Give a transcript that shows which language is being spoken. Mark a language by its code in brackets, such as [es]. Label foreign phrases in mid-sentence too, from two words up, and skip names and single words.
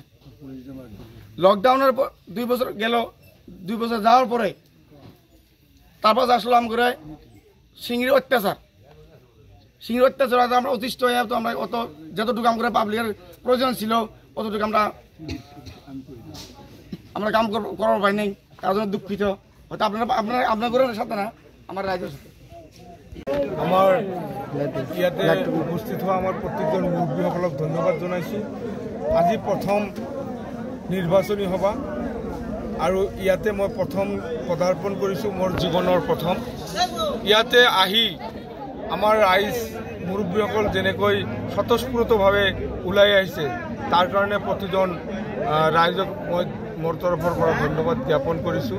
[bn] লকডাউনের 2 বছর গেল, 2 বছর যাওয়ার পরে তারপর আসলাম করে সিংড়ির অত্যাচার আমরা অতিষ্ঠ হয়ে তো আমরা অত যতটুকু আমরা পাবলিকের প্রয়োজন ছিল অতটুকু আমরা কাম করার পাই নাই। তার জন্য দুঃখিত। হয়তো আপনার সাথে না, আমার রাজ্যের সাথে। [as] আমার ইয়াতে উপস্থিত হওয়া আমার প্রত্যেকজন মুৰব্বীসকলক ধন্যবাদ জনাইছোঁ। আজি প্ৰথম নিৰ্বাচনী সভা আৰু ইয়াতে মই প্ৰথম পদাৰ্পণ কৰিছোঁ, মোৰ জীৱনৰ প্ৰথম। ইয়াতে আহি আমাৰ ৰাইজ মুৰব্বীসকল যেনেকৈ স্বতঃস্ফূৰ্তভাৱে ওলাই আহিছে তাৰ কাৰণে প্ৰতিজন ৰাইজক মই মোৰ তৰফৰ পৰা ধন্যবাদ জ্ঞাপন কৰিছোঁ।